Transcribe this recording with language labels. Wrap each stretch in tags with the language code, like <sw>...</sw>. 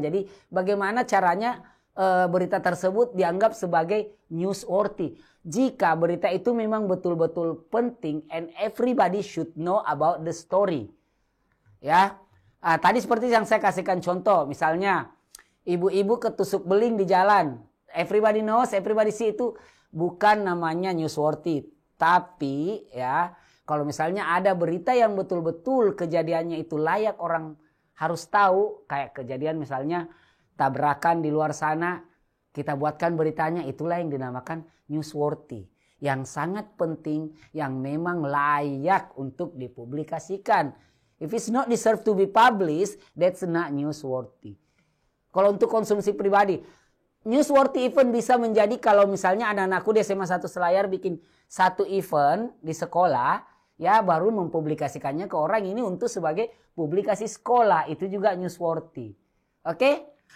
<id>Jadi bagaimana caranya berita tersebut dianggap sebagai newsworthy? Jika berita itu memang betul-betul penting</id> <en>and everybody should know about the story.</en> <id>Ya, tadi seperti yang saya kasihkan contoh, misalnya ibu-ibu ketusuk beling di jalan.</id> <en>Everybody knows, everybody see,</en> <id>itu bukan namanya</id> <en>newsworthy.</en> <id>Tapi ya, kalau misalnya ada berita yang betul-betul kejadiannya itu layak orang harus tahu, kayak kejadian misalnya tabrakan di luar sana, kita buatkan beritanya, itulah yang dinamakan newsworthy. Yang sangat penting, yang memang layak untuk dipublikasikan.</id> <en>If it's not deserve to be published, that's not newsworthy.</en> <id>Kalau untuk konsumsi pribadi, newsworthy event bisa menjadi kalau misalnya anak-anakku di SMA 1 Selayar bikin satu event di sekolah, ya baru mempublikasikannya ke orang, ini untuk sebagai publikasi sekolah, itu juga newsworthy. Oke?</id>